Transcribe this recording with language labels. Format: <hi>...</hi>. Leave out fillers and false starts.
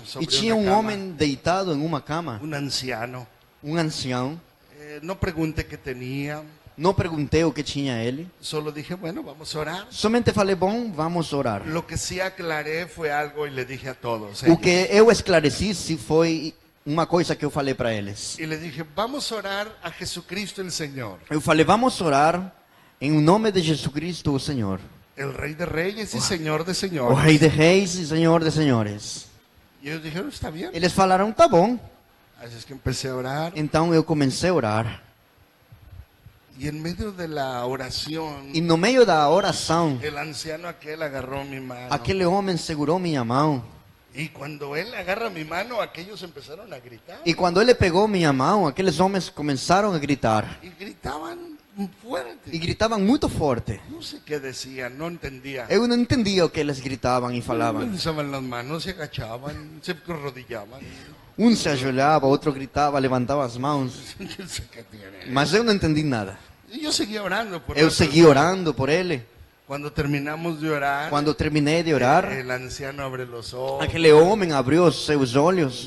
<pt>E</pt> <es>sobre</es> <pt>tinha</pt> <es>una</es> <pt>um</pt> <es>cama,</es> <pt>homem deitado em uma cama,</pt> <es>un anciano.</es> <pt>um ancião.</pt> <es>No pregunté qué tenía,</es> <pt>Não perguntei o que tinha ele.</pt> <es>solo dije, bueno, vamos a orar.</es> <pt>Somente falei, bom, vamos orar.</pt> <es>Lo que sí aclaré fue algo y le dije a todos.</es> <pt>O</pt> <es>ellos.</es> <pt>que eu esclareci se foi uma coisa que eu falei para eles.</pt> <es>Y le dije, vamos a orar a Jesucristo el Señor,</es> <pt>Eu falei, vamos orar em nome de Jesus Cristo, o Senhor.</pt> <es>el Rey de Reyes y Señor de</es> <pt>O</pt> <es>Señores.</es> <pt>Rei de Reis e Senhor de Senhores.</pt> <es>Y ellos dijeron, está bien.</es> <pt>Eles falaram, tá bom.</pt> <es>Así es que empecé a orar.</es> <pt>Então eu comecei a orar.</pt> <es>Y en medio de la oración,</es> <pt>E no meio da oração,</pt> <es>el anciano aquel agarró mi mano.</es> <pt>aquele homem segurou minha mão.</pt> <es>Y cuando él agarra mi mano, aquellos empezaron a gritar.</es> <pt>E quando ele pegou minha mão, aqueles homens começaram a gritar.</pt> <es>Y gritaban fuerte.</es> <pt>E gritavam muito forte.</pt> <es>No sé qué decían, no entendía.</es> <pt>Eu não entendia o que eles gritavam e falavam.</pt> <es>Alzaban las manos, se agachaban, se arrodillaban.</es> <pt>Um se ajoelhava, outro gritava, levantava as mãos.</pt> <es>Yo sé qué tiene.</es> <pt>Mas eu não entendi nada.</pt> <es>Y yo seguía orando por</es> <pt>Eu</pt> <es>la</es> <pt>segui</pt> <es>persona.</es> <pt>orando por ele.</pt> <es>Cuando terminamos de orar,</es> <pt>Quando terminei de orar,</pt> <es>el anciano abre los ojos,</es> <pt>aquele homem abriu os seus olhos,</pt>